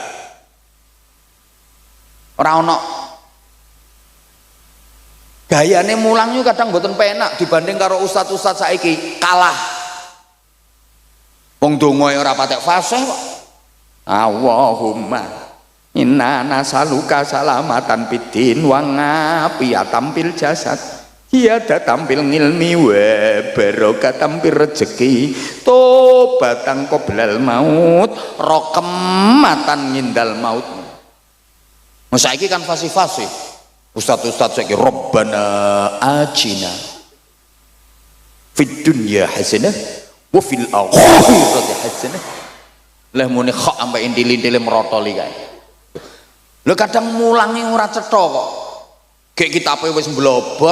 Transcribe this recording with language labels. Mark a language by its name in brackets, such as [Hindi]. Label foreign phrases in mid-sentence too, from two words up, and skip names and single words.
[Javanese] Ora ono. Gayane mulang yo kadang mboten penak dibanding karo ustaz-ustaz saiki, kalah. Wong donga ora patek fasih kok. [Arabic] اللهم إنا نسألك سلامةً بالدين وعافيةً في الجسد وزيادةً في العلم وبركةً في الرزق توبةً قبل الموت رحمةً عند الموت. [Javanese] Saiki kan fasih-fasih ustaz-ustaz saiki [Arabic] ربنا آتنا في الدنيا حسنة وفي الآخرة حسنة. [Javanese] Lah muni kok sampai intil-intile merotoli kae. Lho kadang mulangi ora cetha kok. Gek kitabe wis mblobor.